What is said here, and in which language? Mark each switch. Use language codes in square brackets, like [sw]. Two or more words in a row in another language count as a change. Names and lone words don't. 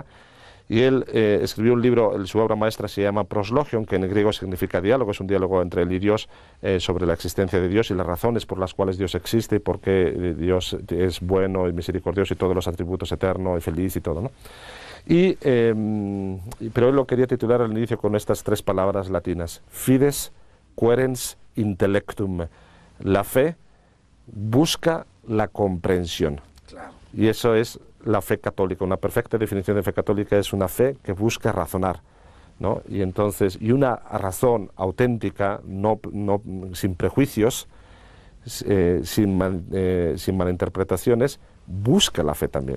[es] Y él escribió un libro, su obra maestra se llama Proslogion, que en griego significa diálogo, es un diálogo entre él y Dios sobre la existencia de Dios y las razones por las cuales Dios existe y por qué Dios es bueno y misericordioso y todos los atributos eterno y feliz y todo, ¿no? Pero él lo quería titular al inicio con estas 3 palabras latinas: [la] fides, querens, intellectum. [es] La fe busca la comprensión. Claro. Y eso es la fe católica. Una perfecta definición de fe católica es una fe que busca razonar, ¿no? Y entonces, una razón auténtica, sin prejuicios, sin malinterpretaciones, busca la fe también.